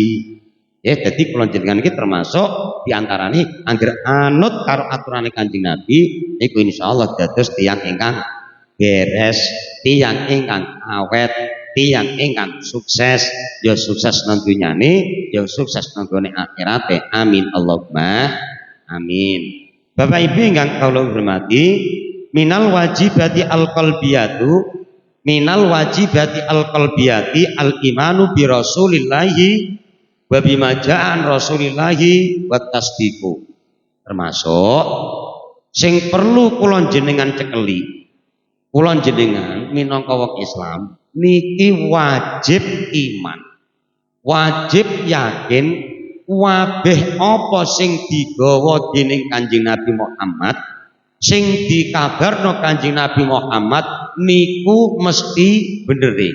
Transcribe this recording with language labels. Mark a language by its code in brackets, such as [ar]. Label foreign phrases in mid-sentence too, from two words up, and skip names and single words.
[jv] Ya dadi kula jenengan iki termasuk diantarane anggere anut karo aturane Kanjeng Nabi niku insyaallah dados tiyang ingkang beres, tiyang ingkang awet, tiyang ingkang sukses, ya sukses nang dunyane, ya sukses nang gone akhirate. [ar] آمين اللهم آمين. [jv] Bapak Ibu ingkang kula hormati, [ar] من الواجبات القلبية من الواجبات القلبية الإيمان برسول الله وبما جاء رسول الله والتصديق. [jv] Termasuk sing perlu kula jenengan cekeli, kula jenengan minangka wong Islam niki wajib iman, wajib yakin kabeh apa sing digawa dening Kanjeng Nabi Muhammad, sing dikabarno Kanjeng Nabi Muhammad niku mesti bener.